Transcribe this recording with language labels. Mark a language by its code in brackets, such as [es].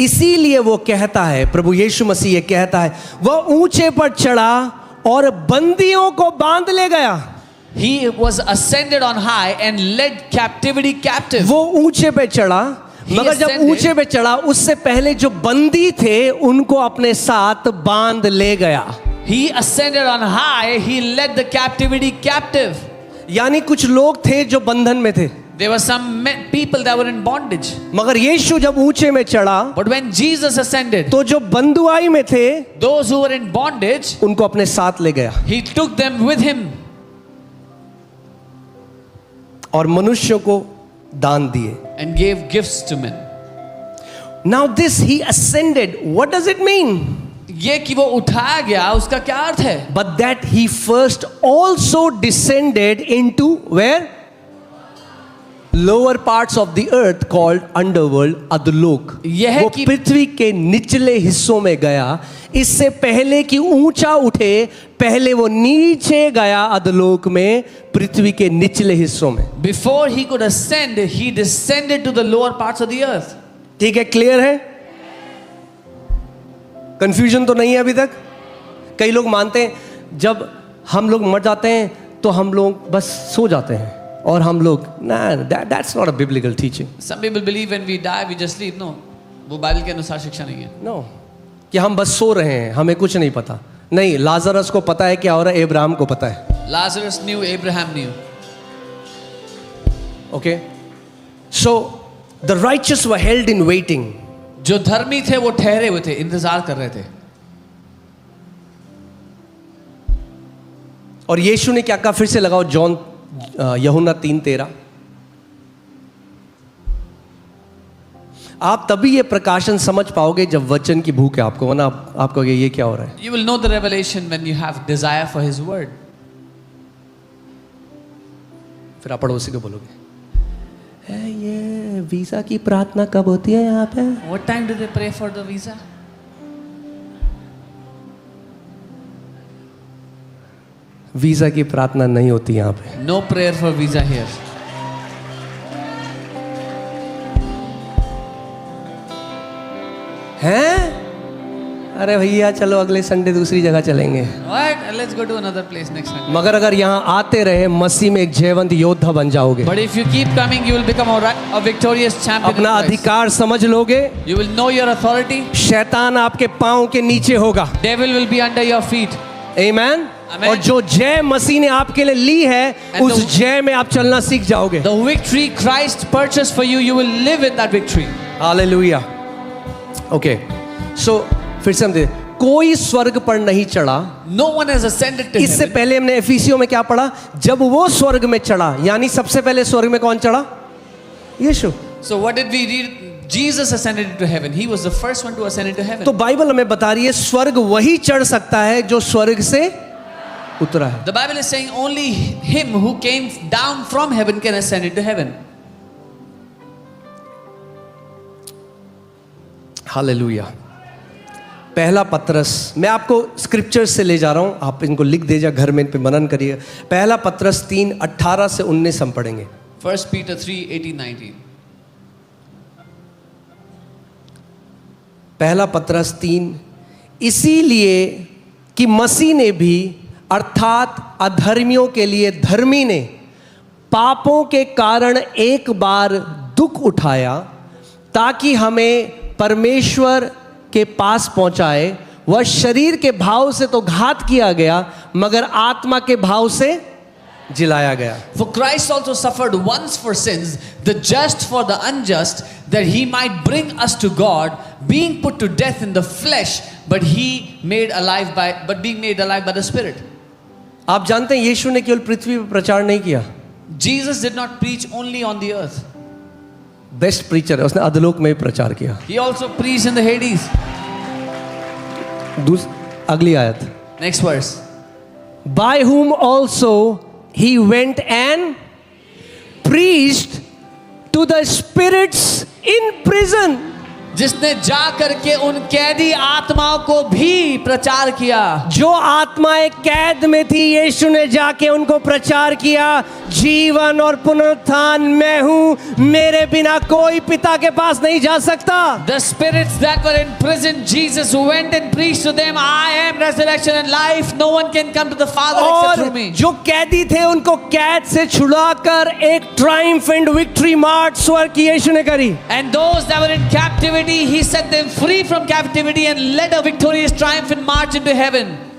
[hi] इसीलिए वो कहता है, प्रभु यीशु मसीह ये कहता है, वह ऊंचे पर चढ़ा और बंदियों को बांध ले गया। [en] He was ascended on high and led captivity captive. [hi] वो ऊंचे पे चढ़ा, मगर जब [en] ascended. [hi] ऊंचे पे चढ़ा उससे पहले जो बंदी थे उनको अपने साथ बांध ले गया। [en] He ascended on high, he led the captivity captive. [hi] यानी कुछ लोग थे जो बंधन में थे, [en] There were some people that were in bondage. [hi] मगर यीशु जब ऊंचे में चढ़ा [en] But when Jesus ascended, [hi] तो जो बंधुआई में थे [en] those who were in bondage, [hi] उनको अपने साथ ले गया [en] he took them with him [hi] और मनुष्यों को दान दिए। [en] and gave gifts to men. Now this he ascended, what does it mean? [hi] ये कि वो उठाया गया, उसका क्या अर्थ है? [en] But that he first also descended into where? Lower parts of the earth called underworld, अधोलोक। [hi] यह है वो कि पृथ्वी के निचले हिस्सों में गया, इससे पहले कि ऊंचा उठे पहले वो नीचे गया अधोलोक में, पृथ्वी के निचले हिस्सों में। [en] Before he could ascend, he descended to the lower parts of the earth. [hi] ठीक है, क्लियर है? कंफ्यूजन तो नहीं है अभी तक? कई लोग मानते हैं जब हम लोग मर जाते हैं तो हम लोग बस सो जाते हैं, और हम लोग ना, [en] That's not a biblical teaching. Some people believe when we die, we just sleep. [hi] No, वो बाइबल के अनुसार शिक्षा नहीं है। नो, कि हम बस सो रहे हैं, हमें कुछ नहीं पता। नहीं, लाजरस को पता है क्या हो रहा है, अब्राहम को पता है। [en] Lazarus knew, Abraham knew. Okay, so the righteous were held in waiting. [hi] जो धर्मी थे वो ठहरे हुए थे, इंतजार कर रहे थे। और यीशु ने क्या कहा, फिर से लगाओ जॉन यूहन्ना 3:13। आप तभी ये प्रकाशन समझ पाओगे जब वचन की भूख है आपको, वरना आप कहोगे ये क्या हो रहा है। [en] You will know the revelation when you have desire for his word. [hi] फिर आप पड़ोसी को बोलोगे, ये वीजा की प्रार्थना कब होती है यहाँ पे? [en] What time do they pray for the visa? [hi] Visa की प्रार्थना नहीं होती यहाँ पे। [en] No prayer for visa here. [hi] हैं? अरे भैया चलो अगले संडे दूसरी जगह चलेंगे। [en] What? Let's go to another place next Sunday. [hi] मगर अगर यहाँ आते रहे मसीह में एक जयवंत योद्धा बन जाओगे, [en] But if you keep coming, you will become a victorious champion. in [hi] अपना [en] Christ. [hi] अधिकार समझ लोगे, [en] You will know your authority. [hi] शैतान आपके पाँव के नीचे होगा। [en] Devil will be under your feet. [hi] Amen. [en] Amen. [hi] और जो जय मसीह ने आपके लिए ली है, [en] And [hi] उस [en] the- [hi] जय में आप चलना सीख जाओगे। [en] The victory Christ purchased for you, you will live in that victory. [hi] Hallelujah. Okay, सो फिर से हम कोई स्वर्ग पर नहीं चढ़ा। [en] No one has ascended to [hi] इससे [en] heaven. [hi] पहले हमने एफिसियों में क्या पढ़ा, जब वो स्वर्ग में चढ़ा, यानी सबसे पहले स्वर्ग में कौन चढ़ा? यीशु। [en] So what did we read? Jesus ascended into heaven. He was the first one to ascend into heaven. [hi] तो बाइबल हमें बता रही है स्वर्ग वही चढ़ सकता है जो स्वर्ग से उतरा है। [en] The Bible is saying only him who came down from heaven can ascend into heaven. [hi] Hallelujah. पहला पत्रस, मैं आपको स्क्रिप्चर से ले जा रहा हूं, आप इनको लिख दीजिए, घर में इन पे मनन करिए। पहला पत्रस 3:18 से 19 हम पढ़ेंगे। [en] 1 Peter 3:18-19. [hi] पहला पत्रस 3, इसीलिए कि मसीह ने भी अर्थात अधर्मियों के लिए धर्मी ने पापों के कारण एक बार दुख उठाया ताकि हमें परमेश्वर के पास पहुंचाए। वह शरीर के भाव से तो घात किया गया मगर आत्मा के भाव से जिलाया गया। [en] For Christ also suffered once for sins, the just for the unjust, that he might bring us to God, being put to death in the flesh, but being made alive by the Spirit. [hi] आप जानते हैं यीशु ने केवल पृथ्वी पर प्रचार नहीं किया, [en] Jesus did not preach only on the earth. Best preacher [hi] है, उसने अधलोक में भी प्रचार किया। [en] He also preached in the Hades. [hi] अगली आयत, [en] Next verse. by whom also he went and preached to the spirits in prison. [hi] जिसने जा करके उन कैदी आत्माओं को भी प्रचार किया। जो आत्माएं कैद में थी, यीशु ने जाके उनको प्रचार किया, जीवन और पुनरुत्थान मैं हूं, मेरे बिना कोई पिता के पास नहीं जा सकता। [en] The spirits that were in prison, Jesus went and preached to them, I am resurrection and life. No one can come to the Father except through [hi] और [en] me. [hi] जो कैदी थे उनको कैद से छुड़ाकर एक [en] triumphant victory march [hi] स्वर्ग की यीशु ने करी। [en] And those that were in captivity, he set them free from captivity and led a victorious triumphant march into heaven.